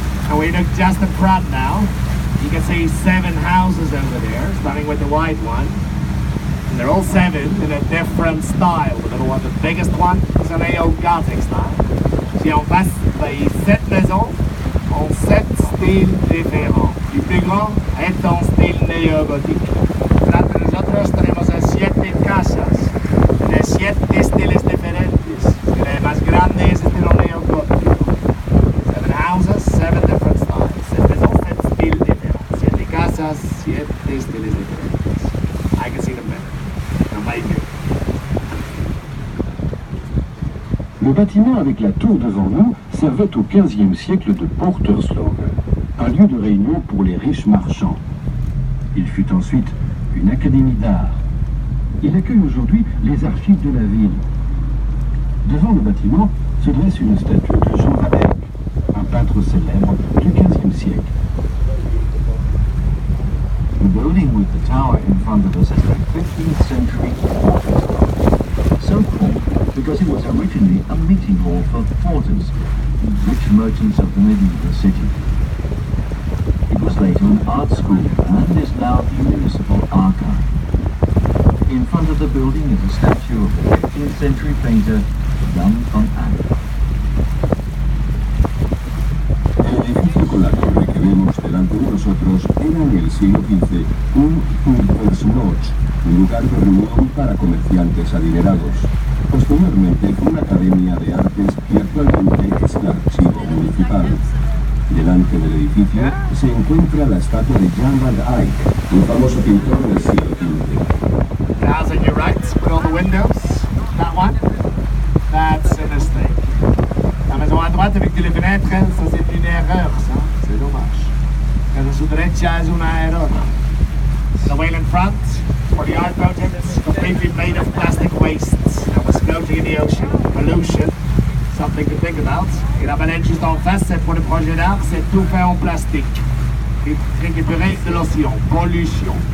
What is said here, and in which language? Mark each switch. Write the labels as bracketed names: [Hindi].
[English] And we look just in front now. You can see 7 houses over there, starting with the white one. And they're all 7 in a different style. The little one, the biggest one, is an neo-Gothic style. [French] Si en face, il y a 7 maisons en 7 styles différents. Le plus grand est en style néo-gothique. [Spanish] Entre nosotros tenemos a 7 casas de 7 estilos diferentes. El más grande es estilo neogótico. [English] 7 houses, 7 different styles. [Spanish] 7 estilos diferentes. 7 casas, 7 estilos diferentes. [English] I can see them better. [French] Le bâtiment avec la tour devant nous servait au XVe siècle de Porterslog, un lieu de réunion pour les riches marchands. Il fut ensuite une académie d'art. Il accueille aujourd'hui les archives de la ville. Devant le bâtiment se dresse une statue de Jean van Eyck, un peintre célèbre du XVe siècle. [English] The building with the tower in front of us is a 15th century office. So called because it was originally a meeting hall for porters, the rich merchants of the medieval city. It was later an art school and is now the municipal archive. In front of the building is a statue of the 15th century painter Jan van Eyck. [Spanish] El edificio con la torre que vemos delante de nosotros era en el siglo XV un Purperslodge, un lugar de reunión para comerciantes adinerados. Posteriormente fue una academia de artes y actualmente es el archivo municipal. Delante del edificio se encuentra la estatua de Jan van Eyck, un famoso pintor del siglo XV. [English] The house on your right, with all the windows, that one, that's a mistake. [French] La maison à droite avec les fenêtres, ça c'est une erreur, ça, c'est dommage. [Spanish] La su derecha es una error. [English] The whale in front, for the art project, is completely made of plastic waste that was floating in the ocean. Pollution, something to think about. [French] Et la baleine juste en face, c'est pour le projet d'art, c'est tout fait en plastique. Récupéré de l'océan, pollution.